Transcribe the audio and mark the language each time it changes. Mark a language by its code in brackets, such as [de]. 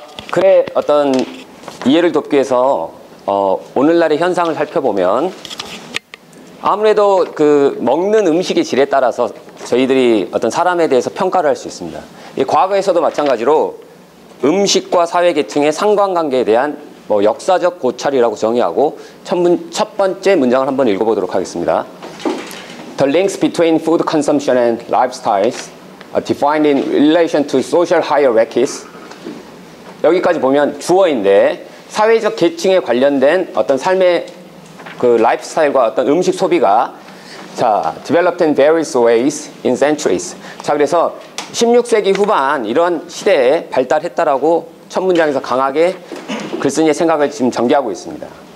[ko] 글의 어떤 이해를 돕기 위해서 오늘날의 현상을 살펴보면 아무래도 그 먹는 음식의 질에 따라서 저희들이 어떤 사람에 대해서 평가를 할 수 있습니다. 과거에서도 마찬가지로 음식과 사회계층의 상관관계에 대한 역사적 고찰이라고 정의하고 첫 번째 문장을 한번 읽어보도록 하겠습니다. [en] The links between food consumption and lifestyles are defined in relation to social hierarchies. [ko] 여기까지 보면 주어인데 사회적 계층에 관련된 어떤 삶의 그 라이프스타일과 어떤 음식 소비가 [en] developed in various ways in centuries. [ko] 그래서 16세기 후반 이런 시대에 발달했다라고 첫 문장에서 강하게 글쓴이의 생각을 지금 전개하고 있습니다.